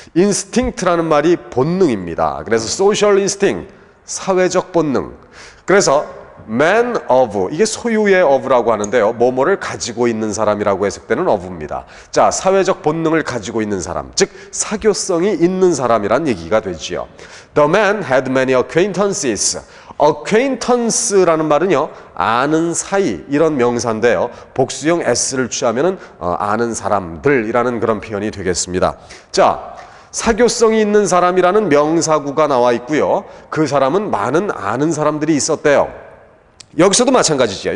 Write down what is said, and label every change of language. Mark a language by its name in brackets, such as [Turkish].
[Korean] instinct라는 말이 본능입니다. 그래서 [English] social instinct, [Korean] 사회적 본능. 그래서 [English] man of, [Korean] 이게 소유의 of라고 하는데요, 뭐뭐를 가지고 있는 사람이라고 해석되는 of입니다. 자, 사회적 본능을 가지고 있는 사람, 즉 사교성이 있는 사람이란 얘기가 되지요. [English] The man had many acquaintances. [Korean] acquaintance라는 말은요, 아는 사이, 이런 명사인데요, 복수형 s를 취하면은 아는 사람들이라는 그런 표현이 되겠습니다. 자, 사교성이 있는 사람이라는 명사구가 나와 있고요, 그 사람은 많은 아는 사람들이 있었대요. 여기서도 마찬가지죠.